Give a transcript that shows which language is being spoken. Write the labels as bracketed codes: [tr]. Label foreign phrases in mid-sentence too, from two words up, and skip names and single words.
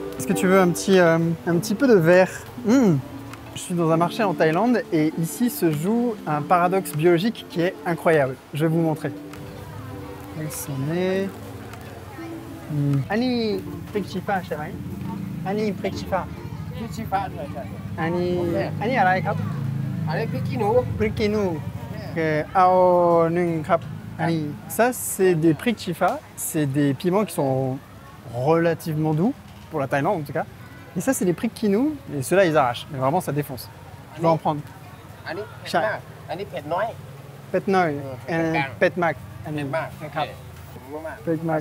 [fr] que tu veux un petit peu de vert? Je suis dans un marché en Thaïlande et ici se joue un paradoxe biologique qui est incroyable. Je vais vous montrer. [th] อันนี้ พริกชี้ฟ้า, [fr] c'est vrai? [th] อันนี้ พริกชี้ฟ้า. อันนี้อะไรครับ พริกขี้หนู. เอาหนึ่งครับ. [fr] Ani. Ça, c'est des Prikchifa. C'est des piments qui sont relativement doux, pour la Thaïlande en tout cas. Et ça, c'est des Prikinu. Et ceux-là, ils arrachent. Mais vraiment, ça défonce. Je vais en prendre. [th] เผ็ดน้อย. เผ็ดมาก เผ็ดมาก.